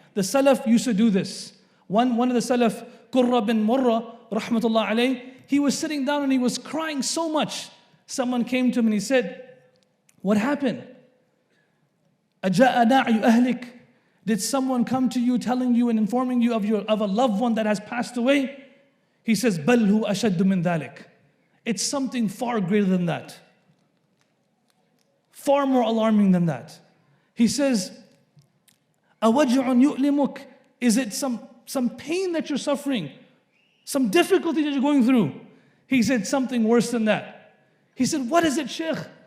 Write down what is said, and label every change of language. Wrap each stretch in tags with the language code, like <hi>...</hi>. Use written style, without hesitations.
<en>The Salaf used to do this. One of the Salaf, Qurra bin Murra, rahmatullah alayh, he was sitting down and he was crying so much. Someone came to him and he said, what happened?</en> <ar>أَجَاءَ نَعْيُ أَهْلِكَ.</ar> <en>Did someone come to you telling you and informing you of a loved one that has passed away? He says,</en> <ar>بَلْ هُ أَشَدُّ مِنْ ذَلِكَ.</ar> <en>It's something far greater than that. Far more alarming than that. He says,</en> <ar>أَوَجْعٌ يُؤْلِمُكَ.</ar> <en>Is it some pain that you're suffering? Some difficulty that you're going through? He said, something worse than that. He said, what is it, Sheikh?</en>